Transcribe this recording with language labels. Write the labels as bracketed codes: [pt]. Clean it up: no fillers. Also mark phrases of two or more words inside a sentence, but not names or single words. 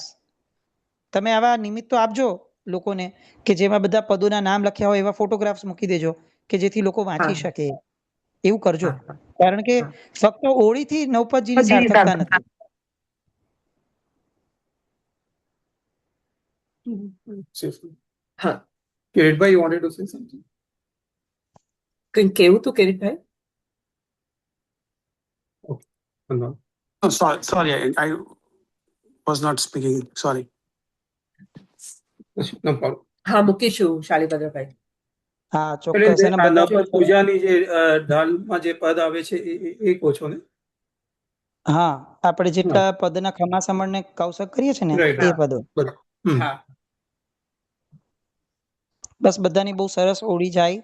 [gu] તમે આવા નિમિત્તો આપજો લોકોને કે જેમાં બધા પદોના નામ લખ્યા હોય એવા ફોટોગ્રાફ્સ મૂકી દેજો કે જેથી લોકો વાંચી શકે. એવું કરજો, કારણ કે ફક્ત ઓળીથી નવપતજીની સાર્થકતા નથી. હા, કિરીટભાઈ, [en] you wanted to say something? [gu] કંઈક કહેવું તું કિરીટભાઈ? [en] No. Oh, sorry, I was not speaking. Sorry. No problem. [gu] હા, મૂકીશું શાલીભદ્રભાઈ. હા, એટલે ચોક્કસ. જે આ નવપદ પૂજાની જે ઢાલમાં જે પદ આવે છે એ કહો છો ને? હા, આપણે જેટલા પદના ખમાસમણને કૌશક કરીએ છીએ ને [en] Right. [gu] એ પદો. હા, બસ બધાની બહુ સરસ ઓળી જાય.